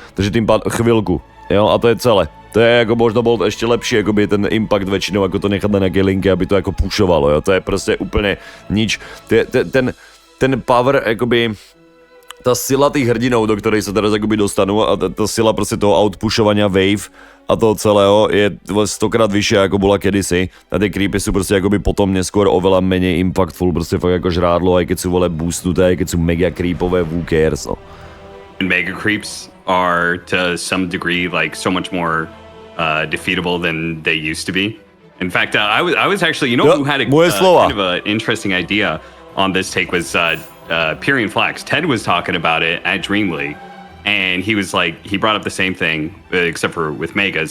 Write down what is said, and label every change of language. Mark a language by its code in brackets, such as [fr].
[sk] Takže tým chvilku, jo, a to je celé. To je jako možno bol ešte lepší, jako by ten impact väčšinou, jako to nechat na nejaké linky, aby to jako pušovalo, jo. To je prostě úplně nič. Ten power, jakoby ta sila tých hrdinov, do ktorej sa teraz akoby dostanú a ta sila prostě toho outpušovania wave a toho celého je 100krát vyššia ako bola kedysi a tie creepy sú prostě akoby potom neskôr oveľa menej impactful, prostě fakt ako žrádlo, aj keď sú vole boostnuté, aj keď sú mega creepové, [en] who cares, [sk] no. [en] mega creeps are to some degree like so much more defeatable than they used to be. In fact, I was actually, you know, who had a kind of an interesting idea on this take was Pyrian Flax. Ted was talking about it at Dream League, and he was like, he brought up the same thing, except for with Megas.